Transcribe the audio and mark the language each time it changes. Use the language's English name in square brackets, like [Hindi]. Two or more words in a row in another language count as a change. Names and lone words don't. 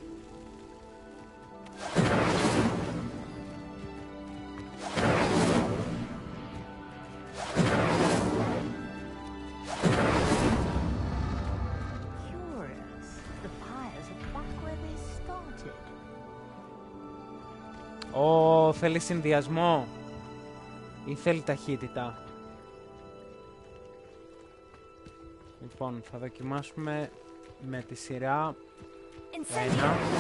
[English] Curious. The pyres are back where they started. [Greek] Θέλει συνδυασμό ή θέλει ταχύτητα. Λοιπόν, θα δοκιμάσουμε με τη σειρά 1.